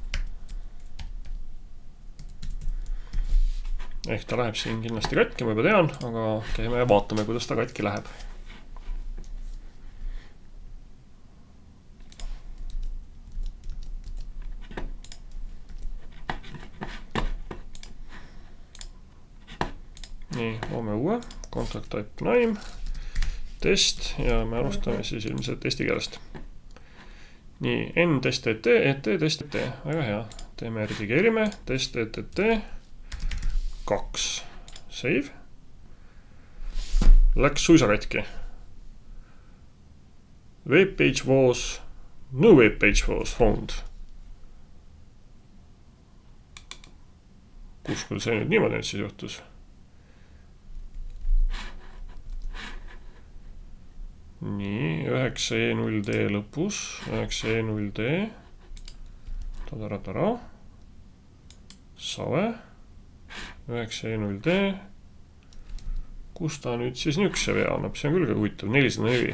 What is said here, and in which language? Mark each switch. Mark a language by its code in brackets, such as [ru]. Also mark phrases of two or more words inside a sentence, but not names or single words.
[et] Ehk ta läheb siin kindlasti katki, ma juba tean, aga käime ja vaatame, kuidas ta katki läheb. Nii, loome uue, [en] contact type name, [et] test ja me alustame siis ilmselt eesti keelest. Nii, n test et, test et, väga hea. Teeme redigeerime, test et, 2. Save. Läks suisa katki. [en] Webpage was, no webpage was found. [et] Kus küll see nüüd niimoodi nüüd siis juhtus? Nii, 9E0D lõpus, 9E0D, tadara, save, 9E0D, kus ta nüüd siis nükse vea annab, see on küll ka huvitav, 404.